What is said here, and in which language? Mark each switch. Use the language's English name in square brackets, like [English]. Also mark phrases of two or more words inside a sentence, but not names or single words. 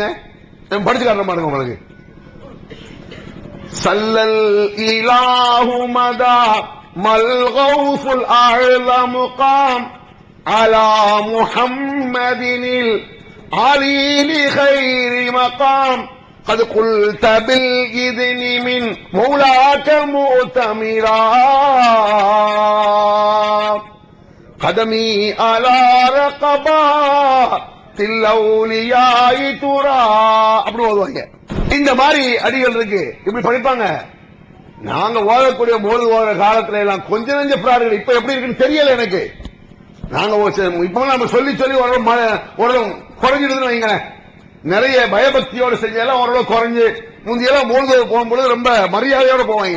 [Tamil] படிச்சு காட்டுற பாருங்க உங்களுக்கு. [Arabic] صلى الإله مدى ما الغوث الأعظم قام على محمد العلي خير مقام قد قلت بالإذن من مولاك مؤتمرا قدمي على رقبات الأولياء ترى. [Tamil] அப்படி ஓதுவாங்க. இந்த மாதிரி அடிகள் இருக்கு, இப்படி படிப்பாங்க. நாங்க ஓதக்கூடிய போது ஓதுற காலத்துல எல்லாம் கொஞ்ச நெஞ்ச பிராடுகள் இப்ப எப்படி இருக்குன்னு தெரியல எனக்கு. நாங்க இப்ப நம்ம சொல்லி சொல்லி ஓரளவு குறைஞ்சிடுதுன்னு வைங்க. நிறைய பயபக்தியோட செஞ்செல்லாம் ஓரளவு குறைஞ்சு, முந்தியெல்லாம் போது போகும்போது ரொம்ப மரியாதையோட போவாங்க.